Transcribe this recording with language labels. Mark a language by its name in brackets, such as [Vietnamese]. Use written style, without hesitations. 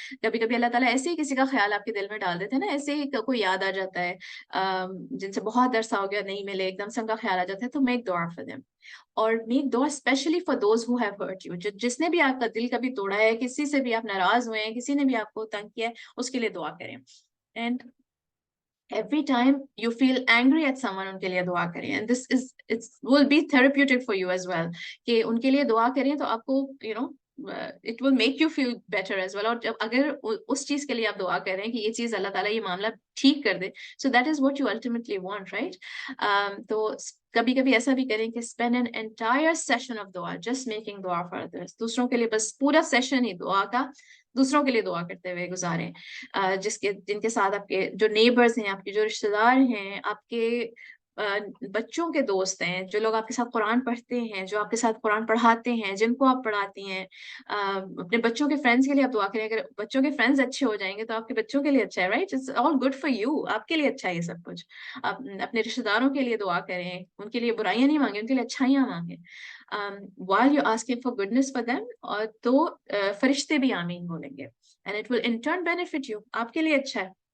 [Urdu] کبھی کبھی اللہ تعالیٰ ایسے ہی کسی کا خیال آپ کے دل میں ڈال دیتے ہیں نا، ایسے ہی کوئی یاد آ جاتا ہے جن سے بہت عرصہ ہو گیا نہیں ملے، ایک دم سے ان کا خیال آ جاتا ہے، تو [English] Make دعا for them. [Urdu] اور [English] make دعا especially for those who have hurt you, [Urdu] جس نے بھی آپ کا دل کبھی توڑا ہے، کسی سے بھی آپ ناراض ہوئے ہیں، کسی نے بھی آپ کو تنگ کیا ہے، اس کے لیے دعا کریں. [English] and every time you feel angry at someone [Urdu] ان کے لیے دعا کریں. [English] and this is it will be therapeutic for you as well [Urdu] کہ ان کے لیے دعا کریں تو آپ کو [English] it will make you feel better as well. [Urdu] اور جب اگر اس چیز کے لیے آپ دعا کریں کہ یہ چیز اللہ تعالیٰ یہ معاملہ ٹھیک کر دے، [English] so that is what you ultimately want, right? [Urdu] تو کبھی کبھی ایسا بھی کریں کہ [English] spend an entire session of dua just making dua for others. [Urdu] دوسروں کے لیے بس پورا سیشن ہی دعا کا دوسروں کے لیے دعا کرتے ہوئے گزاریں، جن کے ساتھ آپ کے جو نیبرز ہیں، آپ کے جو رشتے دار ہیں، آپ کے بچوں کے دوست ہیں، جو لوگ آپ کے ساتھ قرآن پڑھتے ہیں، جو آپ کے ساتھ قرآن پڑھاتے ہیں، جن کو آپ پڑھاتی ہیں، اپنے بچوں کے فرینڈس کے لیے آپ دعا کریں. اگر بچوں کے فرینڈس اچھے ہو جائیں گے تو آپ کے بچوں کے لیے اچھا ہے، right? [English] it's all good for you, [Urdu] آپ کے لیے اچھا ہے یہ سب کچھ. آپ اپنے رشتے داروں کے لیے دعا کریں، ان کے لیے برائیاں نہیں مانگیں، ان کے لیے اچھائیاں مانگیں. [English] while you asking for goodness for them، [Urdu] اور تو فرشتے بھی آمین بولیں گے، [English] and it will in turn benefit you، [Urdu] آپ کے لیے اچھا ہے.